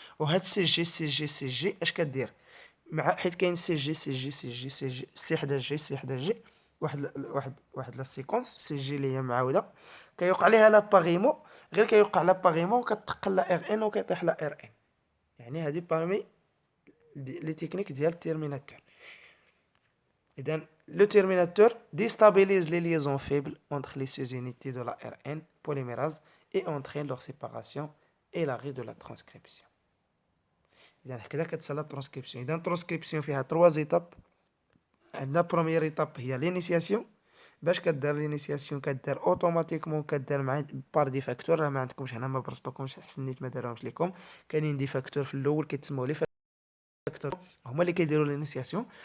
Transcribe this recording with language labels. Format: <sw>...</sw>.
<ar>وهاد سي جي اش كدير؟ مع حيت كاين سي جي سي حدا جي سي حدا جي، واحد لا سيكونس سي جي اللي هي معاوده كيوقع ليها لا باغيمو. غير كيوقع لا باغيمو كتقل لا ار ان وكيطيح لا ار ان. يعني هذه بارمي لي تكنيك ديال التيرميناتور.</ar> <fr>اذا لو تيرميناتور déstabilise les liaisons faibles entre les sous-unités de la RN polymérase et entraîne leur séparation et l'arrêt de la transcription.</fr> <ar>اذا هكذا كتسالى الترانسكريبسيون. اذا الترانسكريبسيون فيها 3 زيتاب. عندنا بروميير ايتاب هي لينيسياسيون. باش كدير لينيسياسيون كدير اوتوماتيكمون كدير مع بار دي فاكتور. راه ما عندكمش هنا، ما برسطوكمش، حسن نيت ما داروهمش لكم. كاينين دي فاكتور في الاول كيتسموا لي فاكتور، هما اللي كيديروا لينيسياسيون.</ar>